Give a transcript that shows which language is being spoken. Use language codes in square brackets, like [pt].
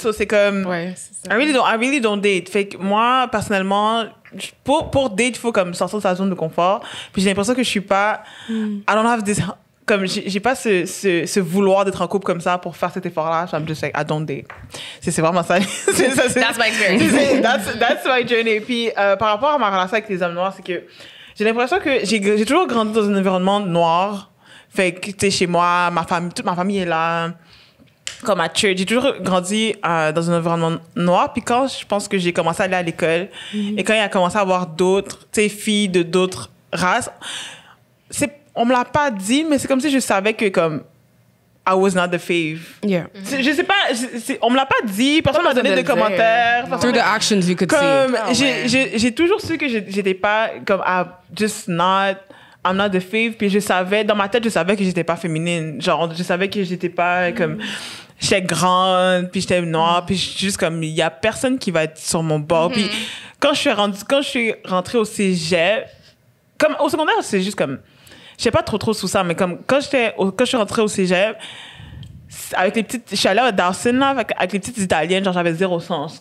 [en] So [fr] c'est comme, [en] I really don't date. [fr] Fait que moi, personnellement, pour date, il faut comme sortir de sa zone de confort. Puis j'ai l'impression que je suis pas, [en] I don't have this, [fr] comme j'ai pas ce vouloir d'être en couple comme ça pour faire cet effort-là. [en] So I'm just like, I don't date. [fr] C'est vraiment ça. [en] That's my experience. That's my journey. [fr] Puis par rapport à ma relation avec les hommes noirs, c'est que j'ai l'impression que j'ai toujours grandi dans un environnement noir. Fait que, tu sais, chez moi, toute ma famille est là. Comme à church, j'ai toujours grandi dans un environnement noir. Puis quand je pense que j'ai commencé à aller à l'école, et quand il a commencé à avoir d'autres, tu sais, filles de d'autres races, on me l'a pas dit, mais c'est comme si je savais que comme [en] I was not the fave. Yeah. [fr] Je sais pas, on me l'a pas dit, personne m'a donné de commentaires. [en] Through the actions, you could see. [fr] J'ai toujours su que j'étais pas comme [en] I'm not the fave. [fr] Puis dans ma tête, je savais que j'étais pas féminine. Genre, je savais que j'étais pas comme, j'étais grande, puis j'étais noire, puis juste comme, il y a personne qui va être sur mon bord. Puis quand je suis rentrée au cégep, comme au secondaire, c'est juste comme, je sais pas trop sous ça, mais comme quand je suis rentrée au cégep, avec les petites, je suis allée à Dawson là, avec les petites italiennes, genre j'avais zéro sens.